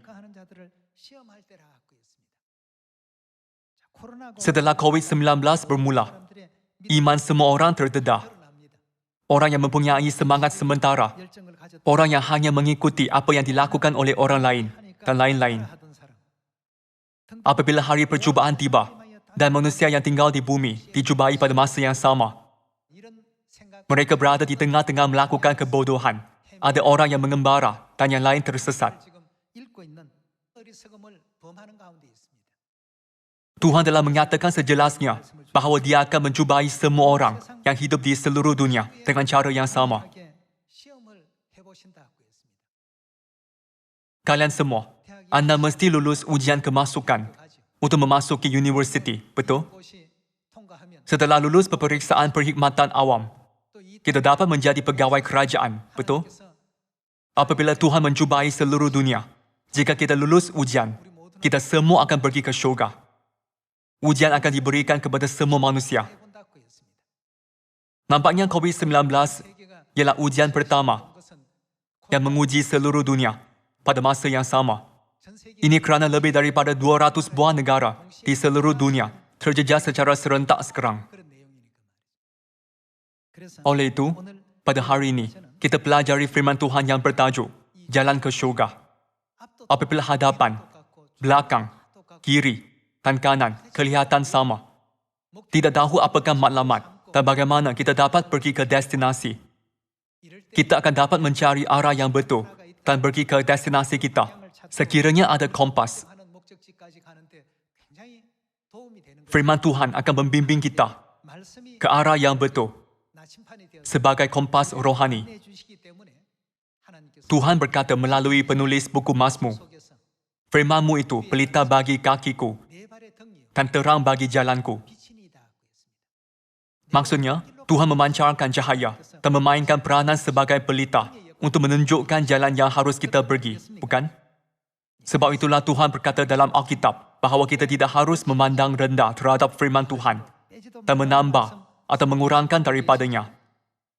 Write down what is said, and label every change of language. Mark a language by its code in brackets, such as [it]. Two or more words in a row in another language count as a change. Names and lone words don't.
[ko] 하는 자들을 시험할 때라고 했습니다. 자, 코로나 [ms] Setelah COVID-19 bermula, [ko] 사람들의 [ms] iman semua orang terdedah. [ko] 납니다. [ms] Orang yang mempunyai semangat sementara, [ko] 열정을 가졌던 [ms] orang yang hanya mengikuti apa yang dilakukan oleh orang lain, dan lain-lain. [ko] 하던 사람. [ms] Apabila hari percubaan tiba dan manusia yang tinggal di bumi dicubai pada masa yang sama, [ko] 이런 생각 [ms] mereka berada di tengah-tengah melakukan kebodohan. Ada orang yang mengembara dan yang lain tersesat. [ko] 지금 읽고 있는 어리석음을 범하는 가운데 있습니다. [ms] Tuhan telah menyatakan sejelasnya bahawa Dia akan mencubai semua orang yang hidup di seluruh dunia dengan cara yang sama. [ko] 하게 시험을 해보신다고 했습니다. [ms] Kalian semua, anda mesti lulus ujian kemasukan [ko] 가지 [ms] untuk memasuki universiti, betul? [ko] 그것이 통과하면 [ms] Setelah lulus peperiksaan perkhidmatan awam, [ko] 또이 [ms] kita dapat menjadi pegawai kerajaan, betul? Apabila Tuhan mencubai seluruh dunia, jika kita lulus ujian, kita semua akan pergi ke syurga. Ujian akan diberikan kepada semua manusia. [ko] 해본다고 했습니다. [ms] Nampaknya COVID-19 [ko] 세계가 [ms] ialah ujian pertama [ko] 것은 [ms] yang menguji seluruh dunia pada masa yang sama. [ko] 전 세계 [ms] Ini kerana lebih daripada 200 buah negara di seluruh dunia terjejas secara serentak sekarang. [ko] 그런 내용이니까 말이죠. 그래서 [ms] Oleh itu, [ko] 오늘 [ms] pada hari ini, kita pelajari firman Tuhan yang bertajuk Jalan ke Syurga. [ko] 앞도 [ms] Apabila hadapan, [ko] 똑같고 [ms] belakang, [ko] 똑같고 [ms] kiri dan kanan kelihatan sama, tidak tahu apakah matlamat dan bagaimana kita dapat pergi ke destinasi. [ko] 이럴 때 [ms] Kita akan dapat mencari arah yang betul dan pergi ke destinasi kita. Sekiranya ada kompas, [ko] 하는 목적지까지 가는데 굉장히 도움이 되는 것. [ms] firman Tuhan akan membimbing kita [ko] 말씀이 [ms] ke arah yang betul [ko] 나침판이 되어서 [ms] sebagai kompas rohani. [ko] 내주시기 때문에 하나님께서 [ms] Tuhan berkata melalui penulis buku Mazmur, [ko] 속에서 [ms] firman-Mu itu pelita bagi kakiku [ko] 내 발의 등이요 [ms] dan terang bagi jalanku. [ko] 빛이니이다 하고 했습니다. [ms] Maksudnya, Tuhan memancarkan cahaya dan memainkan peranan sebagai pelita untuk menunjukkan jalan yang harus kita pergi, bukan? Sebab itulah Tuhan berkata dalam Alkitab bahawa kita tidak harus memandang rendah terhadap firman Tuhan [ko] 빼지도 [ms] dan [ko] 말고 [ms] menambah atau mengurangkan daripadanya.